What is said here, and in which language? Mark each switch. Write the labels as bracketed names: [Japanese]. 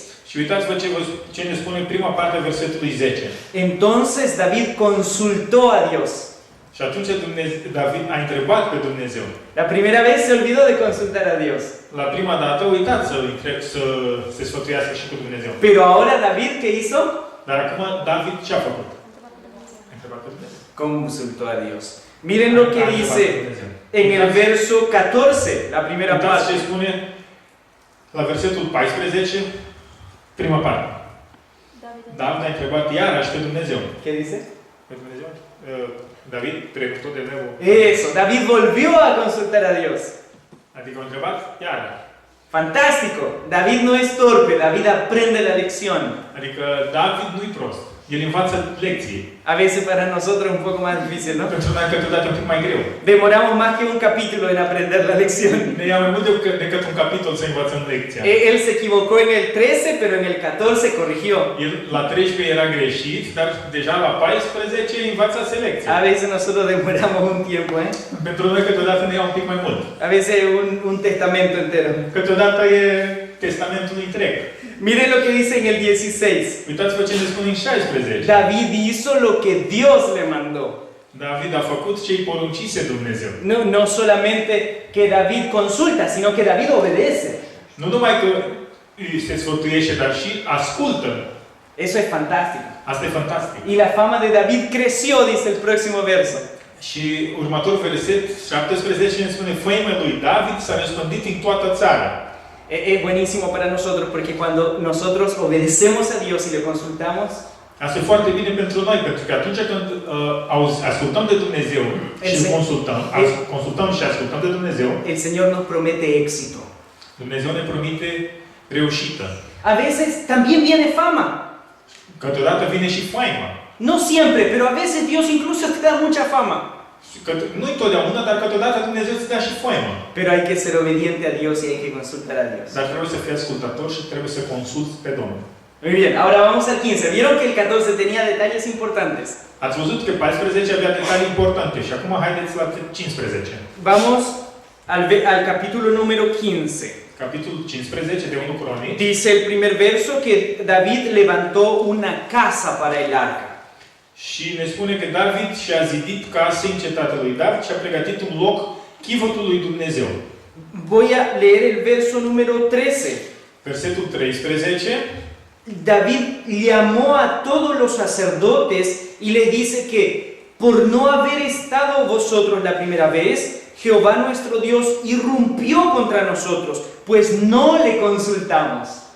[Romanian] Și uitați-vă ce ne spune prima parte a versetului 10. [Spanish] Entonces David consultó a Dios. [Romanian] Și atunci David a întrebat pe Dumnezeu. [Spanish] La primera vez se olvidó de consultar a Dios. [Romanian] La prima dată a uitat să se sfătuiască și cu Dumnezeu. [Spanish] Pero ahora David, ¿qué hizo? [Romanian] Dar acum David ce a făcut? A întrebat pe Dumnezeu. [Spanish] Consultó a Dios. Miren lo que dice en el verso 14, la primera [Romanian] Uitați [Spanish] parte. [Romanian] ce spune la versetul 14, prima parte. David a întrebat iarăși pe Dumnezeu. [Spanish] ¿Qué dice? [Romanian] Pe Dumnezeu? [Spanish] David preguntó de nuevo. Eso, David volvió a consultar a Dios. [Romanian] Adică a întrebat iarăși. [Spanish] Fantástico. David no es torpe, David aprende la lección. [Romanian] Adică David nu-i prost. El învață lecții. [Spanish] A veces para nosotros es un poco más difícil, ¿no? [Romanian] Pentru noi câteodată un pic mai greu. [Spanish] Demoramos más que un capítulo en aprender la lección. [Romanian] Ne ia mai mult decât un capitol să învățăm lecția. [Spanish] Él se equivocó en el 13, pero en el 14 corrigió. [Romanian] El la 13 era greșit, dar deja la 14 învățase lecția. [Spanish] A veces nosotros demoramos un tiempo, ¿eh? [Romanian] Pentru noi câteodată ne ia un pic mai mult. [Spanish] A veces un testamento entero. [Romanian] Câteodată e testamentul întreg. [Spanish] Miren lo que dice en el 16. [Romanian] Uitați-vă ce ne spune în 16. [Spanish] David hizo lo que Dios le mandó. [Romanian] David a făcut ce-i poruncise Dumnezeu. [Spanish] No solamente que David consulta, sino que David obedece. [Romanian] Nu numai că se sfătuiește, dar și ascultă. [Spanish] Eso es fantástico. [Romanian] Asta e fantastic. [Spanish] Y la fama de David creció, dice el próximo verso. [Romanian] Și următorul verset 17 ne spune: făima lui David s-a răspândit în toată țara. [Spanish] Es buenísimo para nosotros porque cuando nosotros obedecemos a Dios y le consultamos, [Romanian] Asta e foarte bine pentru noi, pentru că atunci când ascultăm de Dumnezeu și consultăm și ascultăm de Dumnezeu, [Spanish] el Señor nos promete éxito. [Romanian] Dumnezeu ne promite reușită. [Spanish] A veces también viene fama. [Romanian] Câteodată vine și faima. [Spanish] No siempre, pero a veces Dios incluso te da mucha fama. [Romanian] Nu-i totdeauna, dar câteodată Dumnezeu îți dă și faimă. [Spanish] Pero hay que ser obediente a Dios y hay que consultar a Dios. [Romanian] Dar trebuie să fii ascultător și trebuie să consulți pe Domnul. [Spanish] Muy bien, ahora vamos al 15. ¿Vieron que el 14 tenía detalles importantes? [Romanian] Ați văzut că 14 avea detalii importante și acum haideți la 15. [Spanish] Vamos al capítulo número 15. [Romanian] Capitolul 15 de 1 Cronici. [Spanish] Dice el primer verso que David levantó una casa para el arca. [Romanian] Și ne spune că David și-a zidit case în cetatea lui David și a pregătit un loc chivotul lui Dumnezeu. [Spanish] Voy a leer el verso número 13. [Romanian] Versetul 13. [Spanish] David llamó a todos los sacerdotes y le dice que por no haber estado vosotros la primera vez, Jehová nuestro Dios irrumpió contra nosotros, pues no le consultamos.